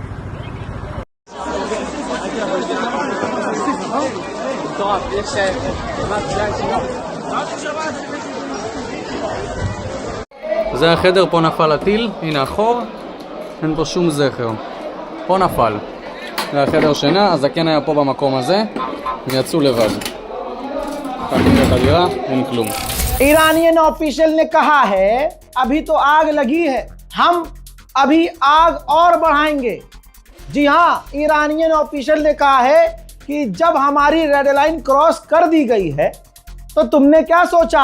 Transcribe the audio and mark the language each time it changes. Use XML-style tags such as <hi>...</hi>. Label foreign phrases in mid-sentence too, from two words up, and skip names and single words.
<he>זה החדר, פה נפל הטיל, הנה החור, אין פה שום זכר. פה נפל. זה החדר שינה, הזקן היה פה במקום הזה, הם יצאו לבד. פתחתי את הדירה, אין כלום.</he> <en>Iranian official</en> <hi>ने कहा है, अभी तो आग लगी है, हम अभी आग और बढ़ाएंगे। जी हां,</hi> <en>Iranian official</en> <hi>ने कहा है कि जब हमारी</hi> <en>red line cross</en> <hi>कर दी गई है, तो तुमने क्या सोचा?</hi>